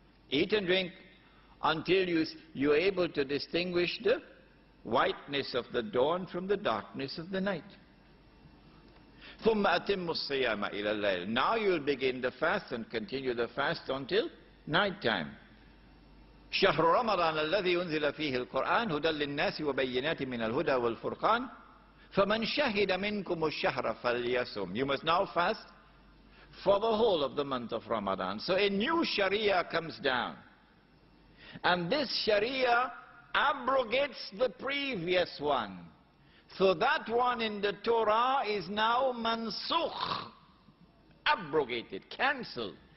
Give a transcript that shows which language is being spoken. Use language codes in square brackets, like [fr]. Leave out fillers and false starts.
[en] Eat and drink until you are able to distinguish the whiteness of the dawn from the darkness of the night. [ar] ثُمَّ أَتِمُّ الصِّيَامَ إِلَى اللَّيْلِ. [en] Now you will begin the fast and continue the fast until night time. [ar] شهر رمضان الذي أنزل فيه القرآن هدى للناس وبينات من الهدى والفرقان فمن شهد منكم الشهر فليصم. [en] You must now fast for the whole of the month of Ramadan. So a new Sharia comes down. And this Sharia abrogates the previous one. So that one in the Torah is now mansukh, abrogated, cancelled.